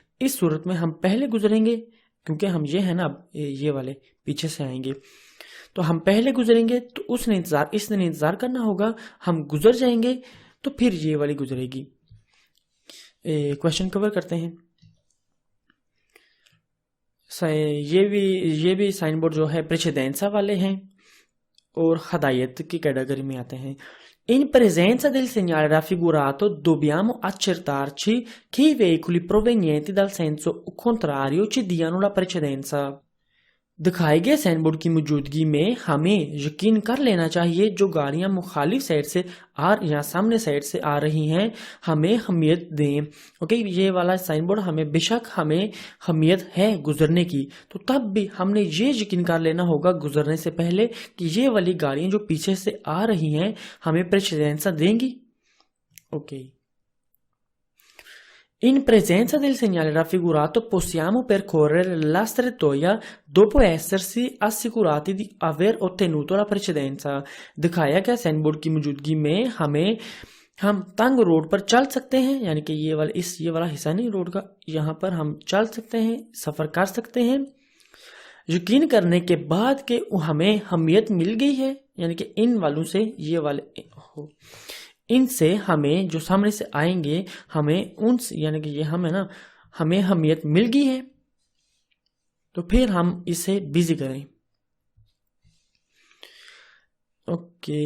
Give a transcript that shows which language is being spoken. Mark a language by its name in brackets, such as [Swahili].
[Hindi] इस सूरत में हम पहले गुजरेंगे क्योंकि हम ये है ना ये वाले पीछे से आएंगे, तो हम पहले गुजरेंगे, तो इसने इंतजार करना होगा, हम गुजर जाएंगे, तो फिर ये वाली गुजरेगी। क्वेश्चन कवर करते हैं। ये भी साइन बोर्ड जो है प्रेसिडेंसा वाले हैं और हदायत की कैटेगरी में आते हैं। [Italian] In presenza del segnale raffigurato dobbiamo accertarci che i veicoli provenienti dal senso contrario ci diano la precedenza. [Hindi] दिखाए गए साइन बोर्ड की मौजूदगी में हमें यकीन कर लेना चाहिए जो गाड़ियां मुखालिफ साइड से या सामने साइड से आ रही हैं हमें हमियत दें ओके। ये वाला साइन बोर्ड हमें बेशक हमें हमियत है गुजरने की, तो तब भी हमने ये यकीन कर लेना होगा गुजरने से पहले कि ये वाली गाड़ियां जो पीछे से आ रही हैं हमें प्रेसिडेंसा देंगी okay. [Italian] In presenza del segnale raffigurato possiamo percorrere la strettoia dopo essersi assicurati di aver ottenuto la precedenza. [Hindi] दिखाया गया साइन बोर्ड की मौजूदगी में हम तंग रोड पर चल सकते हैं, यानी कि ये वाला हिस्सा नहीं रोड का, यहाँ पर हम चल सकते हैं, सफर कर सकते हैं यकीन करने के बाद कि हमें हमियत मिल गई है, यानी कि इन वालों से ये वाले हो, इनसे हमें जो सामने से आएंगे हमें उनसे यानी कि ये हमें ना हमें हमियत मिल गई है, तो फिर हम इसे बिजी करें ओके।